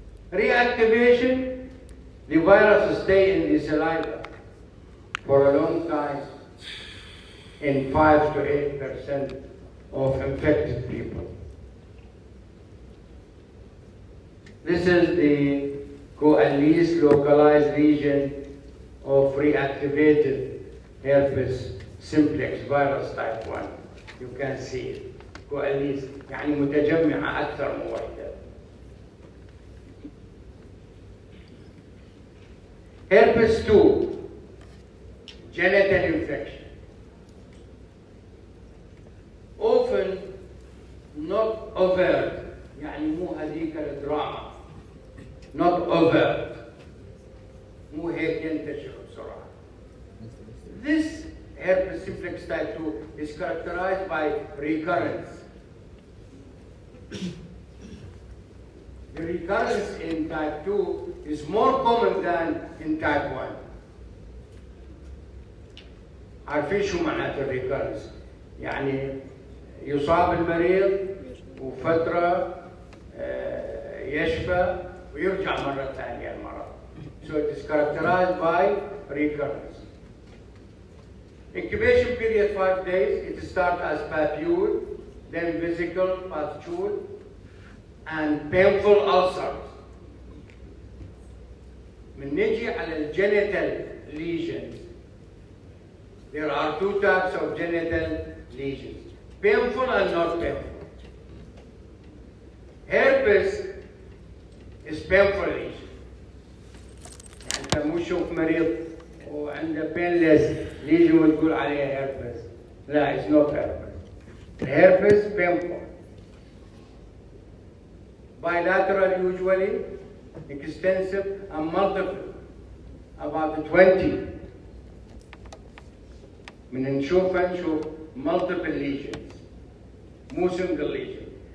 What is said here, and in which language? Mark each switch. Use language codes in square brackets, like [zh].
[en] Reactivation, the virus stay in the saliva for a long time in 5 to 8% of infected people. This is the at least localized lesion of reactivated herpes simplex virus type 1. You can see it. at least [ar] يعني متجمعة أكثر من وحدة. [en] Herpes 2, genital infection. Often not overt, [ar] يعني مو هذيك الدراما. [en] Not overt. [ar] مو هيك ينتشر بسرعة. [en] This herpes simplex type 2 is characterized by recurrence. The recurrence in type 2 is more common than in type 1. [ar] عارفين شو معناته الريكارنس؟ يعني يصاب المريض وفترة يشفى ويرجع مرة ثانية المرض. [en] So it is characterized by recurrence. Incubation period 5 days. It starts as papule, then vesicle, pustule, and painful ulcers. [ar] من نجي على الجينيتال lesions. [en] There are two types of genital lesions, painful and not painful. Herpes is painful lesion. [ar] يعني انت مو تشوف مريض وعنده painless lesion وتقول عليه herpes. لا, [en] it's not herpes. Herpes painful. Bilateral usually, extensive and multiple. About 20. [ar] من نشوف [en] multiple lesions. مو single lesion.